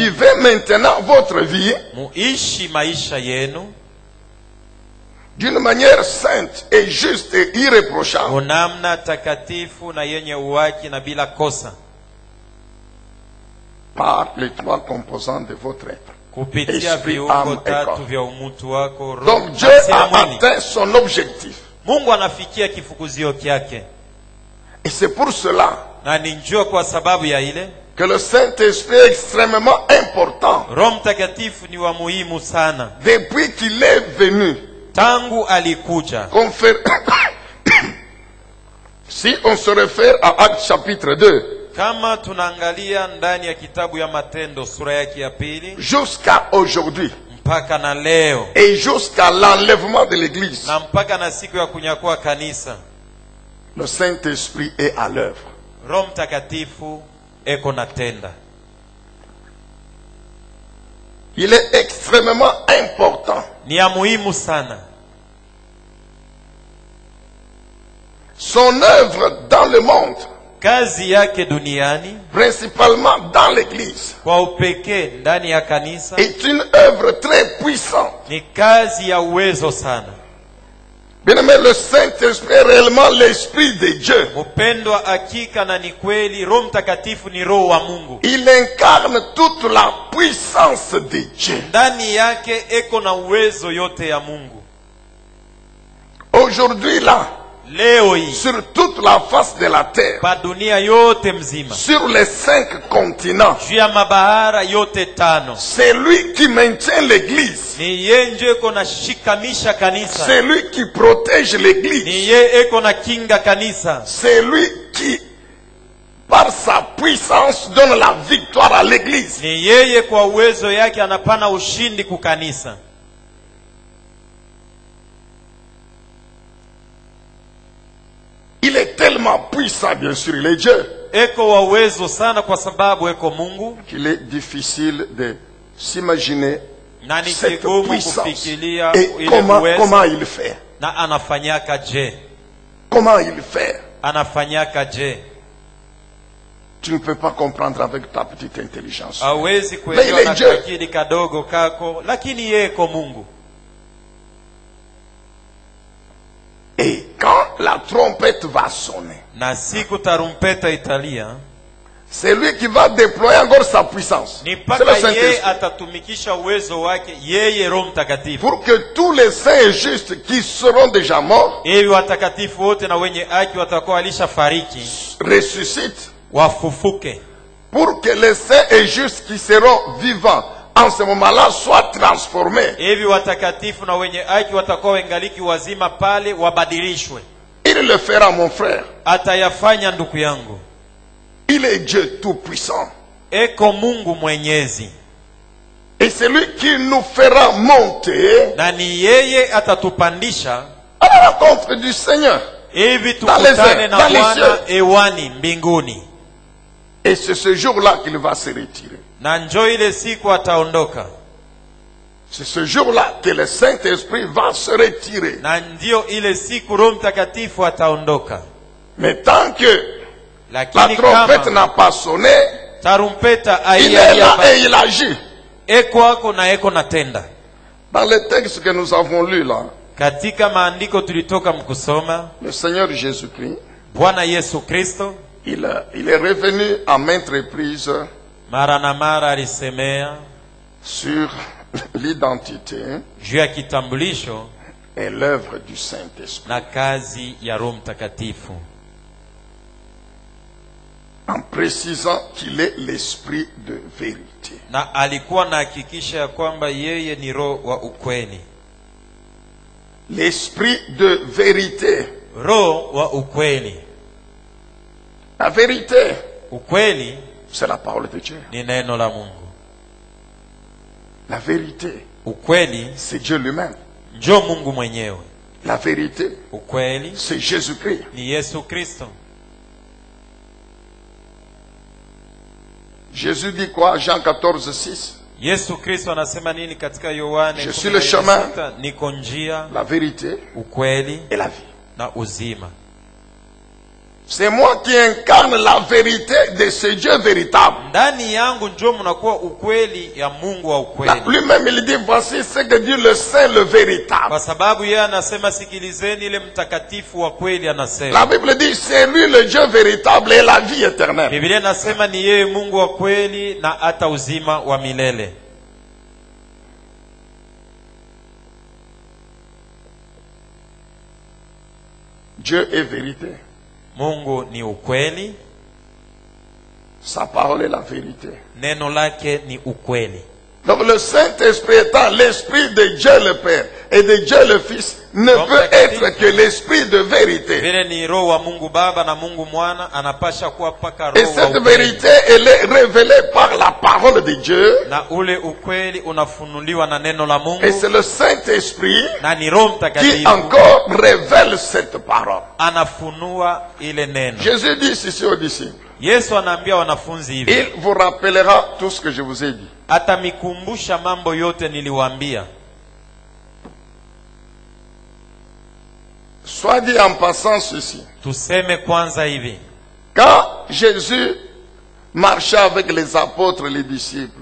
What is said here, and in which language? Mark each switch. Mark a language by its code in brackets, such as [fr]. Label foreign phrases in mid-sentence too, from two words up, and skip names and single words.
[fr] Vivez maintenant votre vie [sw] Muishi maisha yenu [fr] d'une manière sainte et juste et irréprochable. [sw] unamna takatifu na yenye uwaki na bila kosa, [fr] Par les trois composants de votre être. [sw] kupitia [fr] Esprit, [sw] viungo [fr] âme et [sw] tatu [fr] corps. [sw] vya umutu wako, roho [fr] Donc Dieu [sw] nafsi na [fr] a [sw] mwili. [fr] atteint son objectif. [sw] Mungu anafikia kifukuzio kyake, [fr] Et c'est pour cela [sw] na ni njoo kwa sababu ya ile [fr] que le Saint-Esprit est extrêmement important. [sw] Roho Mtakatifu ni wa muhimu sana. [fr] Depuis qu'il est venu, [sw] Tangu alikuja, [fr] si on se réfère à Actes chapitre 2, [sw] kama tunaangalia ndani ya kitabu ya Matendo sura yake ya pili [fr] jusqu'à aujourd'hui, [sw] mpaka na leo [fr] et jusqu'à l'enlèvement de l'Église, [sw] na mpaka na siku ya kunyakua kanisa, [fr] le Saint-Esprit est à l'œuvre. [sw] Roho Mtakatifu eko natenda. [fr] Il est extrêmement important. [sw] Ni ya muhimu sana. [fr] Son œuvre dans le monde, [sw] Kazi yake duniani, [fr] principalement dans l'Église, [sw] kwa upekee ndani ya kanisa, [fr] est une œuvre très puissante. [sw] ni kazi ya uwezo sana. [fr] Bien-aimé, le Saint-Esprit est réellement l'Esprit de Dieu. [sw] Mpendwa, hakika na ni kweli, Roho Mtakatifu ni roho wa Mungu. [fr] Il incarne toute la puissance de Dieu. [sw] Ndani yake eko na uwezo yote ya Mungu. [fr] Aujourd'hui là, [sw] Leo hii [fr] sur toute la face de la terre, [sw] pa dunia yote mzima, [fr] sur les 5 continents, [sw] juu ya mabahara yote tano, [fr] c'est lui qui maintient l'Église. [sw] ni yeye ndio eko na shikamisha kanisa. [fr] C'est lui qui protège [sw] Ni [fr] l'Église. [sw] yeye eko na kinga kanisa. [fr] C'est lui qui, par sa puissance, donne la victoire à l'Église. [sw] Ni yeye kwa uwezo yake anapana ushindi kukanisa. [fr] Il est tellement puissant, bien sûr, il est Dieu, [sw] Eko wa uwezo sana kwa sababu eko Mungu, [fr] qu'il est difficile de s'imaginer [sw] na ni [fr] cette [sw] kigumu [fr] puissance. [sw] kufikiria [fr] Et [sw] ile [fr] comment [sw] uwezo. [fr] il fait? [sw] Na anafanyaka je? [fr] Comment il fait? [sw] Anafanyaka je? [fr] Tu ne peux pas comprendre avec ta petite intelligence. [sw] Hawezi [fr] Mais [sw] kuelewa [fr] il [sw] na [fr] est Dieu. [sw] kakili kadogo kako, lakini yeye eko Mungu. [fr] Et quand la trompette va sonner, [sw] Na siku tarumpeta italia, [fr] c'est lui qui va déployer encore sa puissance. [sw] ni [fr] C'est le [sw] mpaka yeye [fr] Saint-Esprit. [sw] atatumikisha uwezo wake, yeye Roho Mtakatifu, [fr] Pour que tous les saints et justes qui seront déjà morts [sw] ili watakatifu wote na wenye haki watakuwa walishafariki [fr] ressuscitent. [sw] wafufuke, [fr] Pour que les saints et justes qui seront vivants en ce moment-là soient transformés. [sw] hivi watakatifu na wenye haki watakuwa wengaliki wazima pale wabadilishwe. [fr] Il le fera, mon frère. [sw] Atayafanya ndugu yangu. [fr] Il est Dieu tout-puissant. [sw] Eko Mungu mwenyezi, [fr] Et c'est lui qui nous fera monter [sw] na ni yeye atatupandisha [fr] à la rencontre du Seigneur. [sw] hivi [fr] Dans les [sw] tukutane [fr] airs, [sw] na [fr] dans les [sw] Bwana [fr] cieux. [sw] ewani mbinguni. [fr] Et c'est ce jour-là qu'il va se retirer. [sw] Na njoo ile siku ataondoka, [fr] C'est ce jour-là que le Saint-Esprit va se retirer. [sw] na ndio ile siku Roho Mtakatifu ataondoka. [fr] Mais tant que la [sw] Lakini [fr] trompette [sw] kama [fr] n'a pas sonné, [sw] tarumpeta [fr] il est là [sw] aiya, [fr] et il agit. [sw] eko ako na eko natenda. [fr] Dans le texte que nous avons lu là, [sw] Katika maandiko tulitoka mkusoma, [fr] le Seigneur Jésus-Christ, [sw] Bwana Yesu Kristo [fr] il est revenu à maintes reprises [sw] mara na mara alisemea [fr] sur l'identité [sw] juu ya kitambulisho [fr] et l'œuvre du Saint-Esprit, [sw] na kazi ya Roho Mtakatifu, [fr] en précisant qu'il est l'Esprit de vérité. [sw] na alikuwa anahakikisha ya kwamba yeye ni roho wa ukweli. [fr] L'Esprit de vérité. [sw] Roho wa ukweli. [fr] La vérité, [sw] Ukweli [fr] c'est la parole de Dieu. [sw] ni neno la Mungu. [fr] La vérité, [sw] Ukweli [fr] c'est Dieu lui-même. [sw] njo Mungu mwenyewe. [fr] La vérité, [sw] Ukweli [fr] c'est Jésus-Christ. [sw] ni Yesu Kristo. [fr] Jésus dit quoi? Jean 14, 6. [sw] Yesu Kristo anasema nini katika Yohane? [fr] Je suis le chemin, [sw] niko njia, [fr] la vérité [sw] ukweli [fr] et la vie. [sw] na uzima. [fr] C'est moi qui incarne la vérité de ce Dieu véritable. [sw] Ndani yangu ndio mnakuwa ukweli ya Mungu wa ukweli. [fr] Lui-même il dit voici ce que dit le saint, le véritable. [sw] Kwa sababu yeye anasema sikilizeni ile mtakatifu wa kweli anasema. [fr] La Bible dit c'est lui le Dieu véritable et la vie éternelle. [sw] Biblia inasema ni yeye Mungu wa kweli na hata uzima wa milele. [fr] Dieu est vérité. [sw] Mungu ni ukweli. [fr] Sa parole est la vérité. [sw] Neno lake ni ukweli. [fr] Donc le Saint-Esprit étant l'Esprit de Dieu le Père et de Dieu le Fils ne peut être que l'Esprit de vérité. [sw] Vile ni roho wa Mungu Baba na Mungu Mwana anapasha kuwa paka roho. [fr] Et cette vérité elle est révélée par la parole de Dieu. [sw] Na ule ukweli unafunuliwa na neno la Mungu. [fr] Et c'est le Saint-Esprit [sw] na ni Roho Mtakatifu [fr] qui encore révèle cette parole. [sw] Anafunua ile neno. [fr] Jésus dit ceci aux disciples. [sw] Yesu anaambia wanafunzi hivi. [fr] Il vous rappellera tout ce que je vous ai dit. [sw] Atamikumbusha mambo yote niliwaambia. [fr] Soit dit en passant ceci. [sw] Tuseme kwanza hivi. [fr] Quand Jésus marchait avec les apôtres et les disciples,